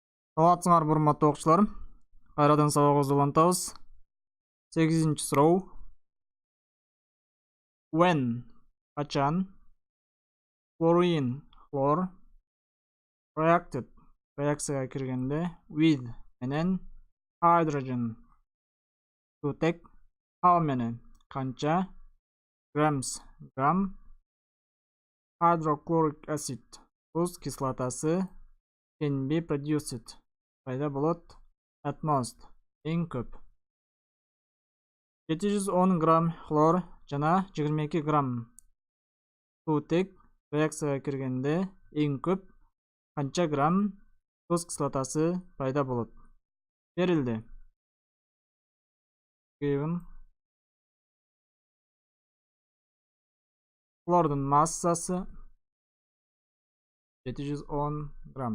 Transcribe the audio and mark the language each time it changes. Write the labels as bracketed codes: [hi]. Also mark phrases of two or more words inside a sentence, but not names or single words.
[ky] Саламатсыңар, урматтуу окуучулар. Кайрадан сабагыбызды улантабыз. 8-нчи суроо. When, качан, chlorine, хлор, reacted, реакцияга киргенде, [en] with менен, hydrogen, сутек, how many, канча, grams, грамм, hydrochloric acid, [ky] туз кислотасы, [en] can be produced, [ky] пайда болот, [en] at most, [ky] эң көп. 710 грамм хлор жана 22 грамм сутек реакцияга киргенде эң көп канча грамм туз кислотасы пайда болот? Берилди. Хлордун массасы 710 грамм.